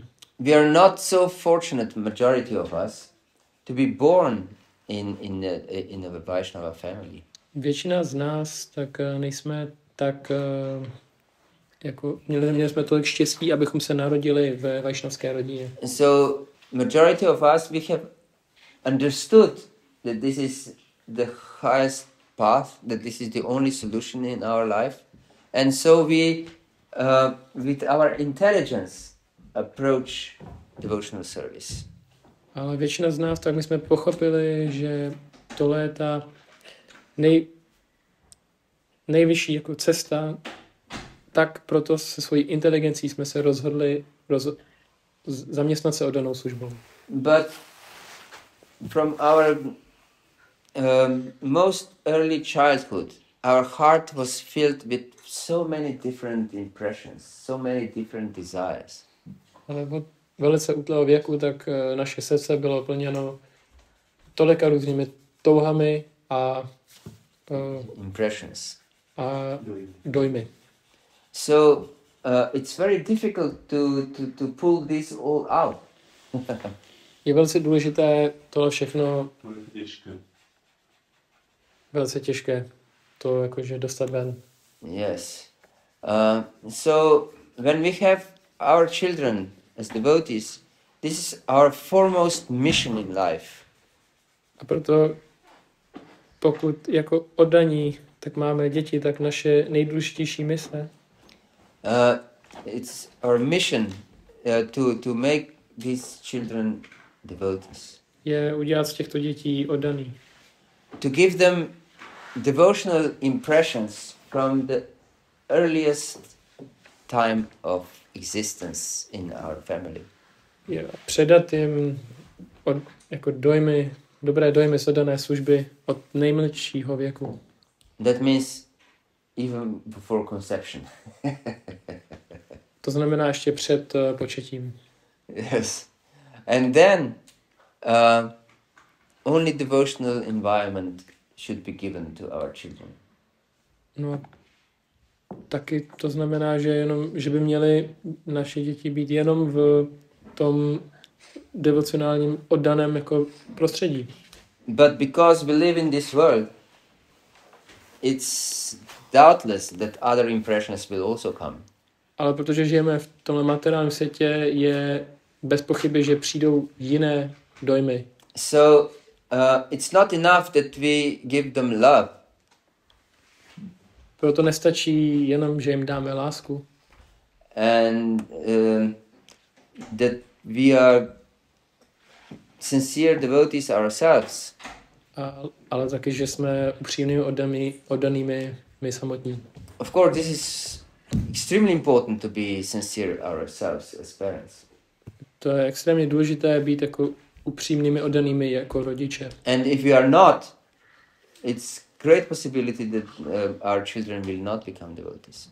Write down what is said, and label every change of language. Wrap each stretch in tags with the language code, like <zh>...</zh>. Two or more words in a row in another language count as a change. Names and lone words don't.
<en>We are not so fortunate, majority of us, to be born in a Vaishnava family.</en> <cs>Většina z nás tak nejsme tak jako měli jsme tolik štěstí, abychom se narodili ve vajšnavské rodině.</cs> <en>So majority of us, we have understood that this is the highest path, that this is the only solution in our life, and so we with our intelligence approach devotional service.</en> <cs>Ale většina z nás, tak my jsme pochopili, že tohle je ta nejvyšší jako cesta, tak proto se svojí inteligencí jsme se rozhodli zaměstnat se oddanou službou.</cs> <en>But from our most early childhood, our heart was filled with so many different impressions, so many different desires.</en> <cs>Ale od velice útlého věku, tak naše srdce bylo plněno tolika různými touhami a</cs> <en>impressions</en> <cs>a dojmy.</cs> <en>So it's very difficult to pull this all out.</en> <cs>Je velice důležité tohle všechno. Velice těžké to jakože dostat ven.</cs> <en>Yes. So when we have our children as devotees, this is our foremost mission in life.</en> <cs>A proto pokud jako oddaní, tak máme děti, tak naše nejdůležitější mise.</cs> <en>It's our mission to make these children devotees.</en> <cs>Je udělat z těchto dětí oddaný.</cs> <en>To give them devotional impressions from the earliest time of existence in our family.</en> <cs>Je předat jim jako dojmy, dobré dojmy z oddané služby od nejmladšího věku.</cs> <en>That means even before conception.</en> <cs>To znamená ještě před početím.</cs> <en>Yes. And then only devotional environment should be given to our children.</en> <cs>No, taky to znamená, že by měly naše děti být jenom v tom devocionálním oddaném jako prostředí.</cs> <en>But because we live in this world, it's doubtless that other impressions will also come.</en> <cs>Ale protože žijeme v tomhle materiálním světě, je bez pochyby, že přijdou jiné dojmy.</cs> <en>So it's not enough that we give them love.</en> <cs>Proto nestačí jenom, že jim dáme lásku.</cs> <en>And that we are sincere devotees ourselves.</en> <cs>Ale taky, že jsme upřímnými oddanými my samotní.</cs> <en>of course, this is extremely important to be sincere ourselves as parents.</en> <cs>To je extrémně důležité být jako upřímnými, oddanými jako rodiče.</cs> <en>And if we are not, it's great possibility that our children will not become devotees.</en>